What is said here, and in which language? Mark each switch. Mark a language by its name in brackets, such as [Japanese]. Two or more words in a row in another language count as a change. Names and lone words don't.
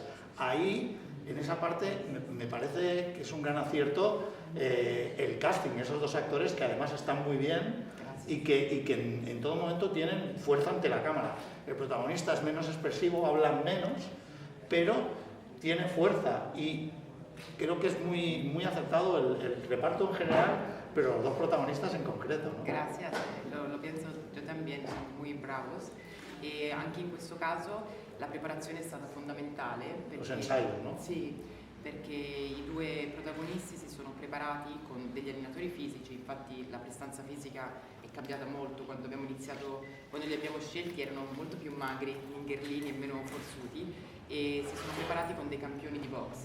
[Spanish] Ahí, en esa parte, me parece que es un gran acierto el casting, esos dos actores que además están muy bien y que en todo momento tienen fuerza ante la cámara. El protagonista es menos expresivo, habla menos, pero tiene fuerza y creo que es muy acertado el reparto en general, pero los dos protagonistas en concreto, ¿no? [Italian] Gracias, lo penso io también, sono [Spanish] muy bravos [Italian] e anche in questo caso la preparazione è stata fondamentale perché, [Spanish] los ensayos, no? [Italian] Sì, perché i due protagonisti si sono preparati con degli allenatori fisici, infatti la prestanza fisica è cambiata molto quando abbiamo iniziato, quando li abbiamo scelti erano molto più magri, ingherlini e meno forzuti e si sono preparati con dei campioni di box.